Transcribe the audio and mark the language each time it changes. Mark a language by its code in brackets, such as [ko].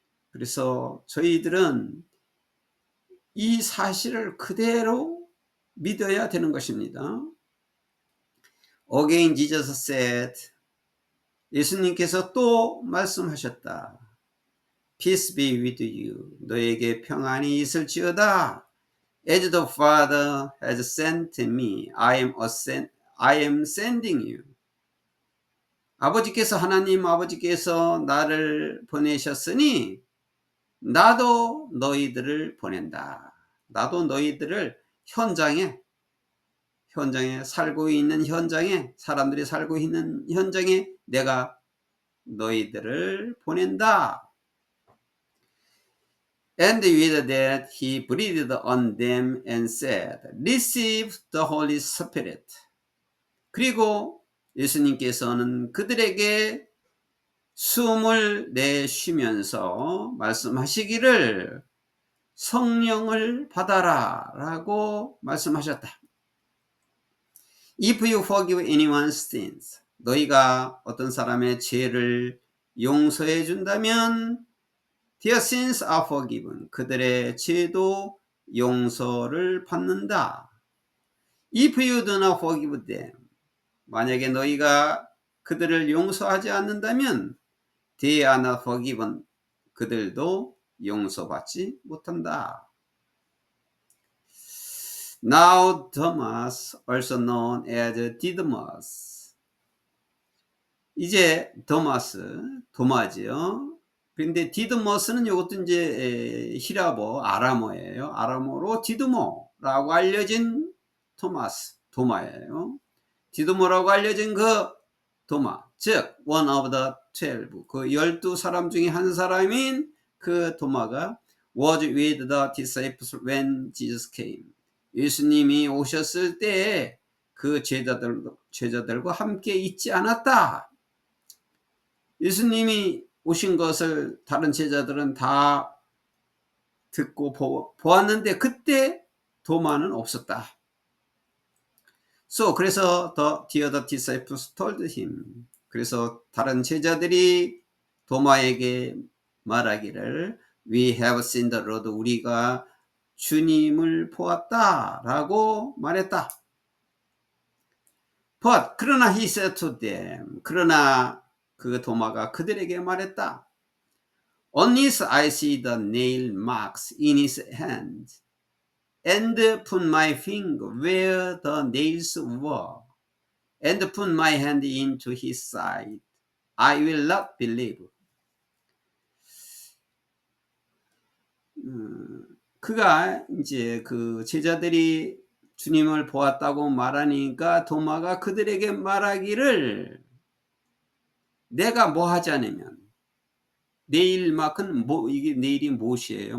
[ko] 그래서 저희들은 이 사실을 그대로 믿어야 되는 것입니다. [en] Again Jesus said, [ko] 예수님께서 또 말씀하셨다. [en] Peace be with you. [ko] 너에게 평안이 있을지어다. [en] As the Father has sent me, I am sending you. [ko] 하나님 아버지께서 나를 보내셨으니 나도 너희들을 보낸다. 나도 너희들을 현장에 살고 있는 현장에, 사람들이 살고 있는 현장에 내가 너희들을 보낸다. [en] And with that he breathed on them and said, Receive the Holy Spirit. [ko] 그리고 예수님께서는 그들에게 숨을 내쉬면서 말씀하시기를 성령을 받아라 라고 말씀하셨다. [en] If you forgive anyone's sins, [ko] 너희가 어떤 사람의 죄를 용서해 준다면 [en] their sins are forgiven. [ko] 그들의 죄도 용서를 받는다. [en] If you do not forgive them, [ko] 만약에 너희가 그들을 용서하지 않는다면 [en] they are not forgiven. [ko] 그들도 용서받지 못한다. [en] Now Thomas, also known as Didymus. [ko] 이제 도마지요. 그런데 디드머스는 이것도 이제 히라보, 아람어예요. 아람어로 디드모라고 알려진 도마예요. 디드모라고 알려진 그 도마, 즉 [en] one of the 12, [ko] 그 12사람 중에 한 사람인 그 도마가 [en] was with the disciples when Jesus came. [ko] 예수님이 오셨을 때 그 제자들과 함께 있지 않았다. 예수님이 오신 것을 다른 제자들은 다 듣고 보았는데 그때 도마는 없었다. [en] 그래서 the other disciples told him. [ko] 그래서 다른 제자들이 도마에게 말하기를 [en] We have seen the Lord. [ko] 우리가 주님을 보았다 라고 말했다. [en] But [ko] 그러나 [en] he said to them. [ko] 그러나 그 도마가 그들에게 말했다. [en] Unless I see the nail marks in his hand and put my finger where the nails were and put my hand into his side, I will not believe. [ko] 그가 이제 그 제자들이 주님을 보았다고 말하니까 도마가 그들에게 말하기를 내가 뭐 하지 않으면 네일 마크는 이게 네일이 못이에요.